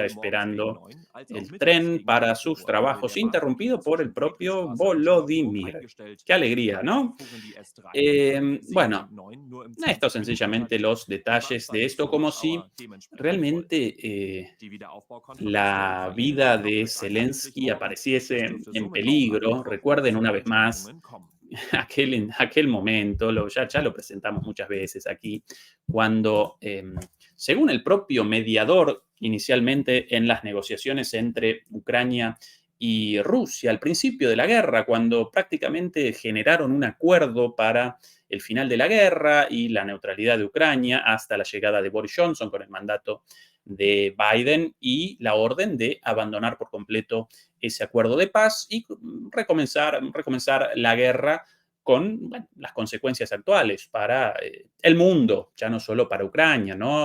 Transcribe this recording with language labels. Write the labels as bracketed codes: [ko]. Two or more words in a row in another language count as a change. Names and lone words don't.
[de] Sowohl morgens gegen [es] esperando [de] 9 als auch [es] el [de] mittags [es] tren [de] gegen [es] para [de] 14 [es] sus [de] Uhr will [es] trabajos, [de] der Bahnverkehr [es] interrumpido por el [de] zwischen [es] propio [de] Friedrichstraße und Charlottenburg [es] Volodymyr. [de] eingestellt. [es] Qué alegría, ¿no? [de] Fuhren die S3, 5, 7 [es] Bueno, [de] und 9 nur im [es] estos [de] 20-Minuten-Takt. [es] sencillamente los [de] Die [es] detalles de [de] Bahnsteige [es] esto, [de] zur [es] como [de] Rush-Hour [es] si [de] dementsprechend voll. [es] realmente [de] Die Wiederaufbaukonferenz der [es] la [de] Ukraine [es] vida [de] geht noch [es] de [de] bis einschließlich [es] Zelensky [de] morgen. Es [es] apareciese [de] dürfte [es] en [de] somit auch am [es] peligro. [de] Mittwoch noch [es] Recuerden [de] zu [es] una vez más [de] Entscheidungen kommen. [es] aquel momento, ya lo presentamos muchas veces aquí, cuando, según el propio mediador inicialmente en las negociaciones entre Ucrania y Rusia, al principio de la guerra, cuando prácticamente generaron un acuerdo para el final de la guerra y la neutralidad de Ucrania hasta la llegada de Boris Johnson con el mandato de Biden y la orden de abandonar por completo ese acuerdo de paz y recomenzar la guerra con bueno, las consecuencias actuales para el mundo, ya no solo para Ucrania, ¿no?